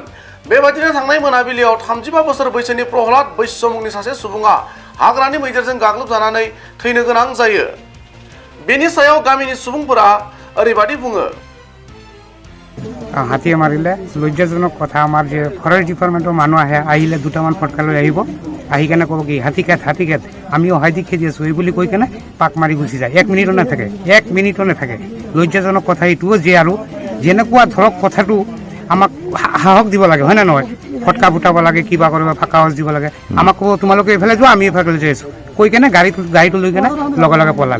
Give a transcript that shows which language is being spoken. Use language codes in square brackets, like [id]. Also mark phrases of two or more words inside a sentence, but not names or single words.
[brx] बेबादिनो थांनाय मोनाबिलियाव 35 बोसोर बैसोनि प्रहलाद बैश्य मुंनि सासे सुबुङा हाग्रानि मैदेरजों गाग्लोबजानानै थैनो गोनां जायो। बेनि सायाव गामिनि सुबुंफोरा ओरैबादि बुङो। [as] হাতী মাৰিলে লজ্জাজনক কথা আমাৰ যে [en] forest department [as] মানুহ আহে আহিলে দুটামান ফটকা লৈ আহিব আহি কেনে ক'ব কি হাতী কেট আমি অহাই দি খেদি আছো এই বুলি কৈ কেনে পাক মাৰি গুচি যায়। 1 মিনিটও নাথাকে লজ্জাজনক কথা এইটোও যে আৰু যেনেকুৱা ধৰক কথাটো আমাক সাহস দিব লাগে হয় না নহয়, ফটকা ফুটাব লাগে কিবা কৰিব ফাঁকা আৱাজ দিব লাগে, আমাক ক'ব তোমালোকে এইফালে যোৱা আমি এইফালে যাই আছো কৈ কেনে গাড়ীটো লৈ কেনে লগে পলালে।